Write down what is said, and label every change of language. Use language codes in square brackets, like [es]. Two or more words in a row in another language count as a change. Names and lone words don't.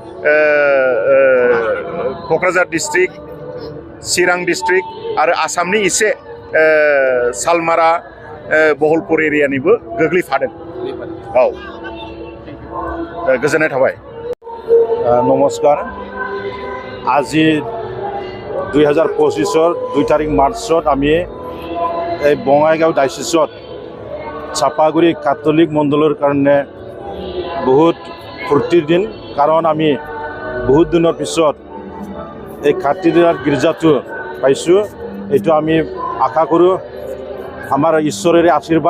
[brx] क'क्राझार डिस्ट्रिक्ट चिरां डिस्ट्रिक्ट आरो आसामनि एसे सालमारा बहलपुर एरियानिबो गोग्लैफादों औ गोजोननाय थाबाय [as] नमस्कार আজি 2025 2 তাৰিখ মাৰ্চত আমি এই বঙাইগাঁও ডাইচিছত চাপাগুৰি কাথলিক মণ্ডলৰ কাৰণে বহুত ফূৰ্তিৰ দিন কাৰণ আমি বহুত দিনৰ পিছত এই কাথিড্ৰেল গীৰ্জাটো পাইছোঁ এইটো আমি আশা কৰোঁ আমাৰ ঈশ্বৰৰ আশীৰ্বাদ